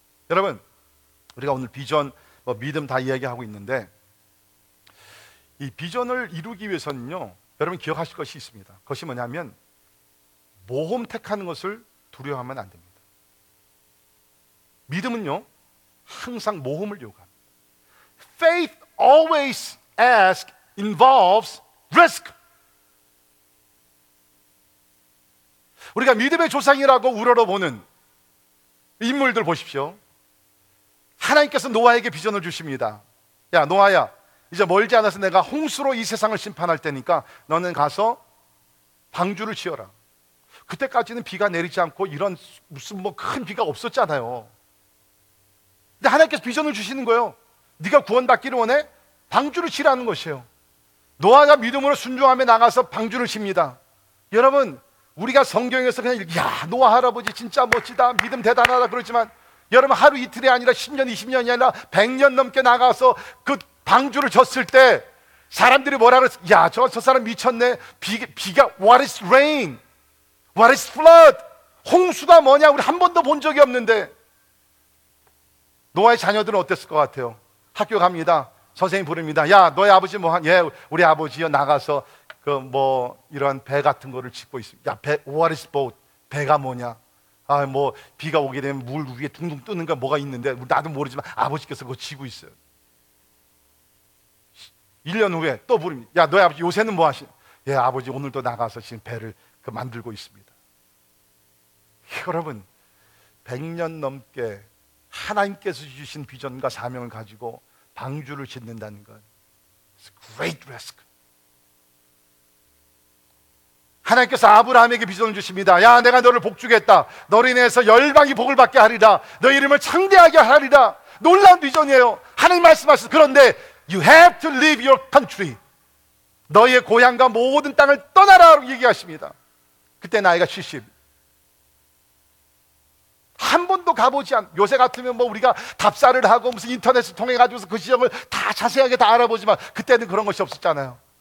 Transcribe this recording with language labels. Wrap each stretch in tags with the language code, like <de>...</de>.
<ko>여러분 우리가 오늘 비전, 뭐 믿음 다 이야기하고 있는데 이 비전을 이루기 위해서는요 여러분 기억하실 것이 있습니다. 그것이 뭐냐면 모험택하는 것을 두려워하면 안 됩니다. 믿음은요 항상 모험을 요구합니다.</ko> <en>Faith always asks involves risk.</en> <ko>우리가 믿음의 조상이라고 우러러보는 인물들 보십시오. 하나님께서 노아에게 비전을 주십니다. 야 노아야, 이제 멀지 않아서 내가 홍수로 이 세상을 심판할 테니까 너는 가서 방주를 지어라. 그때까지는 비가 내리지 않고 이런 무슨 뭐 큰 비가 없었잖아요. 근데 하나님께서 비전을 주시는 거예요. 네가 구원받기를 원해? 방주를 치라는 것이에요. 노아가 믿음으로 순종하며 나가서 방주를 칩니다. 여러분, 우리가 성경에서 그냥 야 노아 할아버지 진짜 멋지다 믿음 대단하다 그러지만 여러분 하루 이틀이 아니라 10년 20년이 아니라 100년 넘게 나가서 그 방주를 쳤을 때 사람들이 뭐라 그랬어? 야 저 사람 미쳤네. 비가</ko> <en>What is rain? What is flood?</en> <ko>홍수가 뭐냐? 우리 한 번도 본 적이 없는데 노아의 자녀들은 어땠을 것 같아요? 학교 갑니다. 선생님 부릅니다. 야 너의 아버지 뭐 한? 예 우리 아버지요 나가서 그 뭐 이런 배 같은 거를 짓고 있습니다. 야 배</ko> <en>What is boat?</en> <ko>배가 뭐냐? 아 뭐 비가 오게 되면 물 위에 둥둥 뜨는 거 뭐가 있는데 나도 모르지만 아버지께서 그거 지고 있어요. 1년 후에 또 부릅니다. 야 너의 아버지 요새는 뭐 하시? 예 아버지 오늘도 나가서 지금 배를 그 만들고 있습니다. 여러분 100년 넘게 하나님께서 주신 비전과 사명을 가지고 방주를 짓는다는 건</ko> <en>It's a great risk.</en> <ko>하나님께서 아브라함에게 비전을 주십니다. 야 내가 너를 복주겠다. 너로 인해서 열방이 복을 받게 하리라. 너 이름을 창대하게 하리라. 놀라운 비전이에요. 하나님 말씀하셨어. 그런데</ko> <en>You have to leave your country.</en> <ko>너의 고향과 모든 땅을 떠나라 라고 얘기하십니다. 그때 나이가 70. 한 번도 가보지 않. 요새 같으면 뭐 우리가 답사를 하고 무슨 인터넷을 통해 가지고서 그 지역을 다 자세하게 다 알아보지만 그때는 그런 것이 없었잖아요.</ko>